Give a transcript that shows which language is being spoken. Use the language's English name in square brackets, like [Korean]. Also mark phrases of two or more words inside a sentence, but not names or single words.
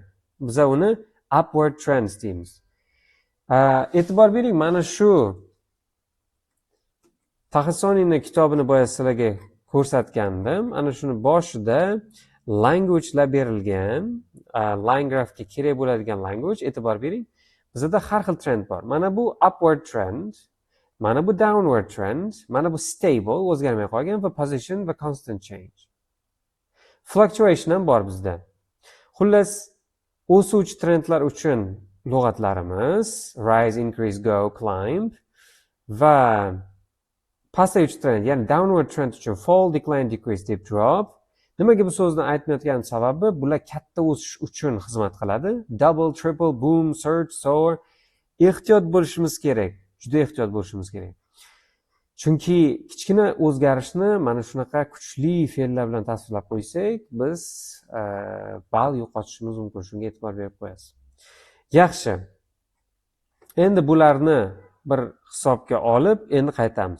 [Uzbek] Biz uni [English] upward trends [Uzbek] deymiz. E'tibor bering, mana shu Taxissoniyning kitobini boya sizlarga ko'rsatgandim. Ana shuni boshida languagelar berilgan, [English] line graphga [Uzbek] kerak bo'ladigan language, e'tibor bering. Bizda har xil trend bor. Mana bu [English] upward trend, [Uzbek] mana bu [English] downward trend, [Uzbek] mana bu stable, o'zgarmay qolgan va position va [English] constant change. [Uzbek] Fluctuation ham bor bizda. Xullas, o'suvchi trendlar uchun lug'atlarimiz [English] rise, increase, go, climb [Uzbek] va pasayuvchi trend, ya'ni [English] downward trend [Uzbek] uchun [English] fall, decline, decrease, [Uzbek] deb drop. Nimaga bu so'zni aytmayotganim sababi, bular katta o'sish uchun xizmat qiladi. [English] Double, triple, boom, surge, soar. [Uzbek] Ehtiyot bo'lishimiz kerak. Juda ehtiyot bo'lishimiz kerak. Chunki kichkina o'zgarishni mana shunaqa kuchli fe'llar bilan tasvirlab qo'ysak, biz ball yo'qotishimiz mumkin. Shunga e'tibor berib qo'yasiz. Yaxshi. Endi bularni bir hisobga olib, endi qaytamiz.